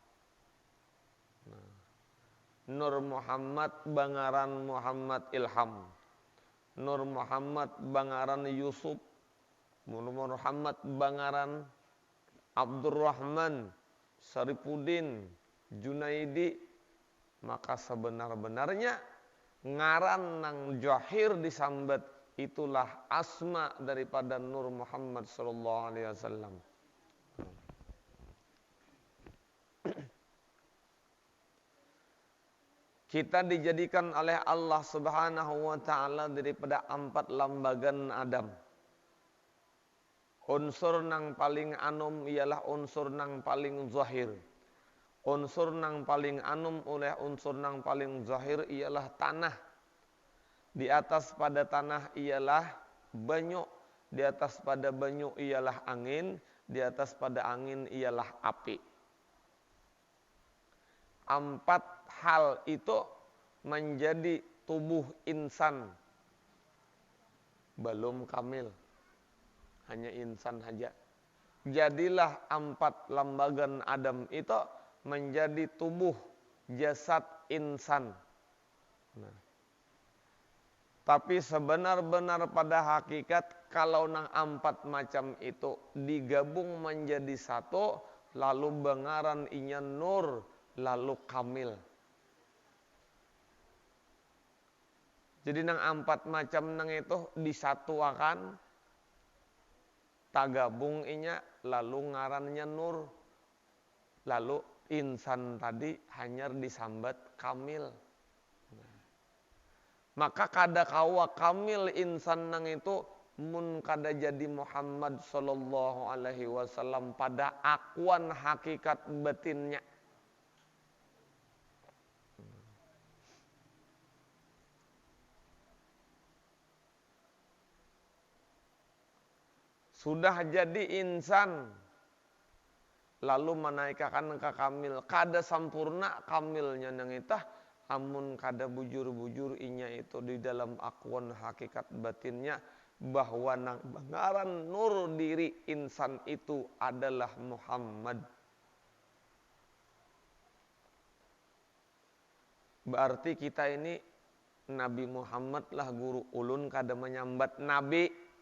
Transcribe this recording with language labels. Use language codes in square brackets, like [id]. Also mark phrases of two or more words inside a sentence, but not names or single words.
[bjn] Nur Muhammad bangaran Muhammad Ilham, Nur Muhammad bangaran Yusuf, Nur Muhammad bangaran Abdurrahman, Sarifuddin, Junaidi. Maka sebenar-benarnya ngaran nang jahir disambat itulah asma daripada Nur Muhammad [ar] صلى الله عليه وسلم. [bjn] Kita dijadikan oleh Allah [ar] سبحانه وتعالى [bjn] daripada 4 lambagan Adam. Unsur nang paling anum ialah unsur nang paling zahir. Unsur nang paling anum oleh unsur nang paling zahir ialah tanah. Di atas pada tanah ialah banyu. Di atas pada banyu ialah angin. Di atas pada angin ialah api. 4 hal itu menjadi tubuh insan. Belum kamil. Hanya insan saja. Jadilah 4 lambagan Adam itu menjadi tubuh jasad insan. Nah. Tapi sebenar-benar pada hakikat kalau nang 4 macam itu digabung menjadi satu, lalu bengaran inya nur, lalu kamil. Jadi nang 4 macam nang itu disatuakan, tagabung inya, lalu ngarannya nur, lalu insan tadi hanya disambat kamil. Maka kada kawa kamil insan nang itu mun kada jadi Muhammad [ar] صلى الله عليه وسلم [bjn] pada akuan hakikat batinnya. Sudah jadi insan lalu menaikkan ke kamil, kada sampurna kamilnya nang itah, amun kada bujur-bujur inya itu di dalam akuan hakikat batinnya bahwa nang bangaran nur diri insan itu adalah Muhammad. Berarti kita ini Nabi Muhammad lah guru ulun kada menyambat nabi.